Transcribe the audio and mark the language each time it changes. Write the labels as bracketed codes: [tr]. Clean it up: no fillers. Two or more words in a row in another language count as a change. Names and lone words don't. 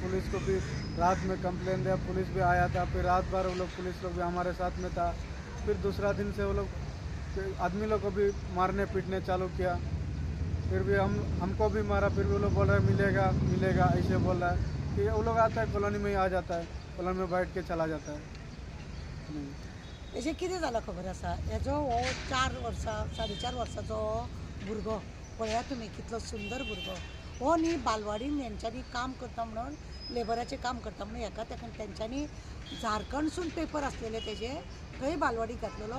[hi] पुलिस को भी रात में कंप्लेन दिया, पुलिस भी आया था। फिर रात भर वो लोग पुलिस लोग भी हमारे साथ में था। फिर दूसरा दिन से वो लोग आदमी लोग को भी मारने पीटने चालू किया। फिर भी हमको भी मारा। फिर भी वो लोग बोल रहे मिलेगा मिलेगा, ऐसे बोल रहा है कि वो लोग आता है कॉलोनी में ही आ जाता है, कॉलोनी में बैठ के चला जाता है। [kok] हेजें कितें जालां खबर आसा? हेजो हो 4 वर्सां 4.5 वर्साचो भुरगो पळया तुमी, कितलो सुंदर भुरगो हो न्ही। बालवाडीन हेंच्यांनी काम करता म्हणून, लेबराचें काम करता म्हणून हेका तेंच्यांनी झारखंडसून पेपर आसलेले तेजे थंय बालवाडीक घातलेलो।